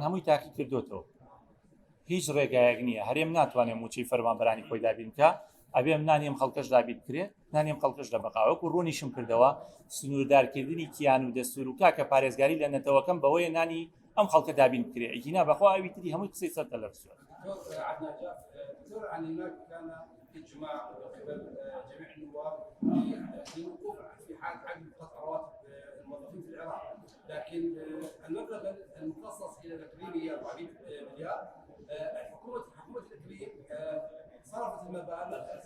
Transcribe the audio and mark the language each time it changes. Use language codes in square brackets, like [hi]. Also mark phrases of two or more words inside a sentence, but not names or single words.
[ckb] هەمووی تاقی کردوتەوە هیچ ڕێگایەک نییە هەرێم ناتوانێت موچەی فەرمانبەرانی خۆی دابین بکە ئەبێم نانیم خەڵکەش دابین بکرێت نانیم خەڵکەش لە بەقاوەک و ڕوونیشم کردەوە سنووردارکردنی کیان و دەستور و کاکە پارێزگاری لە نەتەوەکەم بەوەیە نانی ئەم خەڵکە دابین بکرێت ئەگینا بەخوا ئەوی تری هەمووی قسەی سەر تەلەڤیزیۆن [ar] اجماع من قبل جميع النواب للوقوف في حال عدم قطع رواتب الموظفين في العراق، لكن المبلغ المخصص الى الاقليميه 400 مليار حكومه الاقليم صرفت المبالغ